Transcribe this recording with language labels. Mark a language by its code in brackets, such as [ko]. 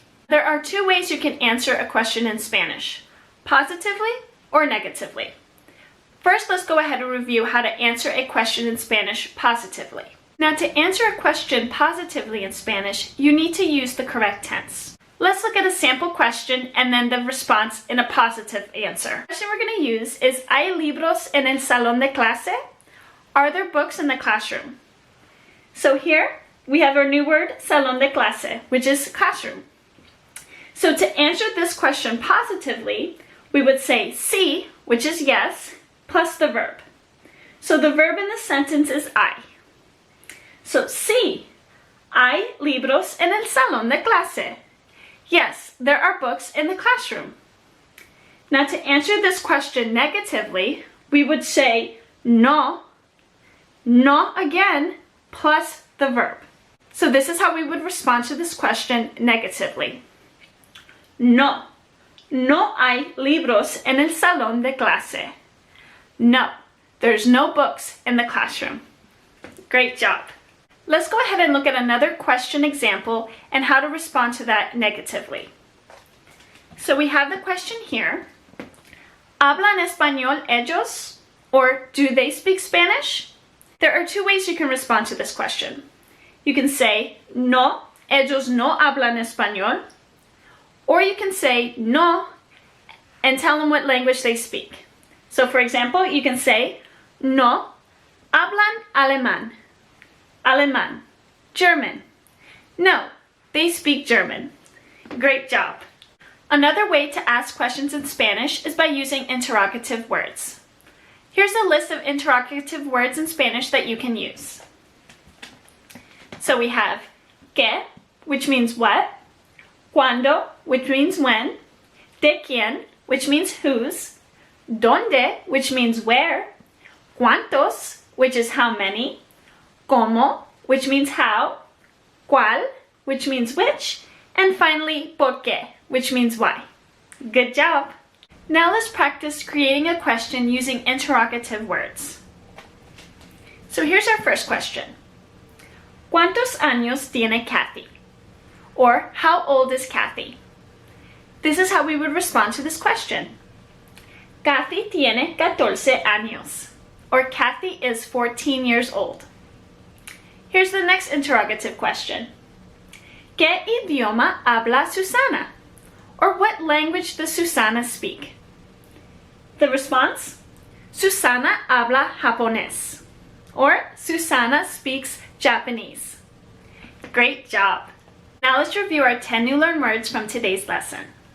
[en] There are two ways you can answer a question in Spanish, positively or negatively. First, let's go ahead and review how to answer a question in Spanish positively. Now, to answer a question positively in Spanish, you need to use the correct tense. Let's look at a sample question and then the response in a positive answer. The question we're going to use is, [es] ¿Hay libros en el salón de clase? [en] Are there books in the classroom? So here, we have our new word, salón de clase, which is classroom. So to answer this question positively, we would say sí, which is yes, plus the verb. So the verb in this sentence is I. [es] So sí, hay libros en el salón de clase. [en] Yes, there are books in the classroom. Now to answer this question negatively, we would say no, no again, plus the verb. So this is how we would respond to this question negatively. [es] No, no hay libros en el salón de clase. [en] No, there's no books in the classroom. Great job. Let's go ahead and look at another question example and how to respond to that negatively. So we have the question here. [es] ¿Hablan español ellos? [en] Or do they speak Spanish? There are two ways you can respond to this question. You can say, [es] no, ellos no hablan español. [en] Or you can say, no, and tell them what language they speak. So for example, you can say, [es] no, hablan alemán. Alemán. [en] German. No, they speak German. Great job. Another way to ask questions in Spanish is by using interrogative words. Here's a list of interrogative words in Spanish that you can use. So we have ¿qué?, which means what, ¿cuándo?, which means when, ¿de quién?, which means whose, ¿dónde?, which means where, ¿cuántos?, which is how many, ¿cómo?, which means how, ¿cuál?, which means which, and finally, ¿por qué?, which means why. Good job! Now let's practice creating a question using interrogative words. So here's our first question. [es] ¿Cuántos años tiene Kathy? [en] Or, how old is Kathy? This is how we would respond to this question. [es] Kathy tiene 14 años. [en] Or, Kathy is 14 years old. Here's the next interrogative question. [es] ¿Qué idioma habla Susana? [en] Or, what language does Susana speak? The response? [es] Susana habla japonés. [en] Or, Susana speaks Japanese. Great job! Now let's review our 10 new learned words from today's lesson.